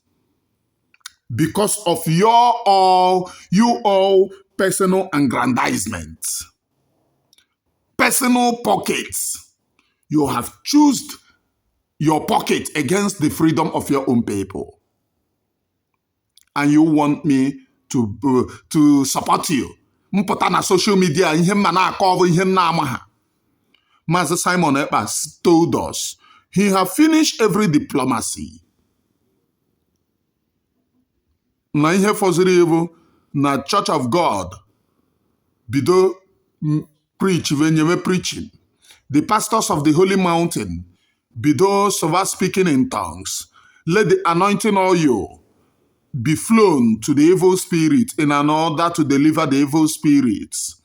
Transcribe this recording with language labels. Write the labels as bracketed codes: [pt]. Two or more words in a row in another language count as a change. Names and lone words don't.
[en] Because of you all personal aggrandizement. Personal pockets. You have chosen your pocket against the freedom of your own people. And you want me to support you. [ig] Mpụta na [en] social media [ig] ihe mma na-akọ ihe nna amaha. [en] Master Simon Ekpa told us he have finished every diplomacy. [ig] Na ihe fọziri evu na Church of God bido preaching. [en] The pastors of the Holy Mountain bido speaking in tongues. Let the anointing oil be flown to the evil spirit in order to deliver the evil spirits.